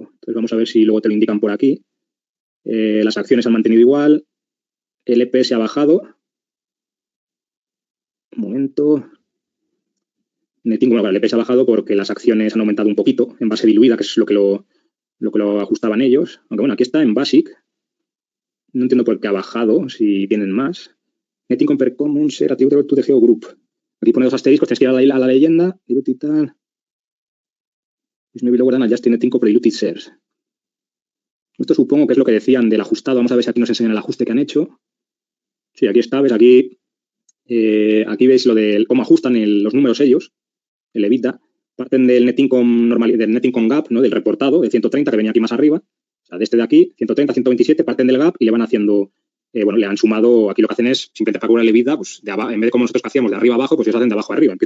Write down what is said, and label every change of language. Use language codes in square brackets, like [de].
[es] Entonces vamos a ver si luego te lo indican por aquí. Las acciones han mantenido igual, el EPS ha bajado. Un momento. El EPS ha bajado porque las acciones han aumentado un poquito en base diluida, que es lo que lo lo que lo ajustaban ellos. Aunque bueno, aquí está en Basic. No entiendo por qué ha bajado, si tienen más. [en] Net income per common share attributable to the Geo Group. [es] Aquí pone dos asteriscos, tienes que ir a la leyenda. Diluted tal. [en] Is maybe lower than adjusted net income per diluted shares. [es] Esto supongo que es lo que decían del ajustado. Vamos a ver si aquí nos enseñan el ajuste que han hecho. Sí, aquí está, ves, aquí veis lo de cómo ajustan los números ellos, el EBITDA. Parten del net income normal, del net income gap, ¿no? Del reportado, de 130, que venía aquí más arriba. O sea, de este de aquí, 130, 127, parten del gap y le van haciendo, le han sumado, aquí lo que hacen es, simplemente para cubrir el EBITDA, pues en vez de como nosotros que hacíamos de arriba a abajo, pues ellos hacen de abajo a arriba.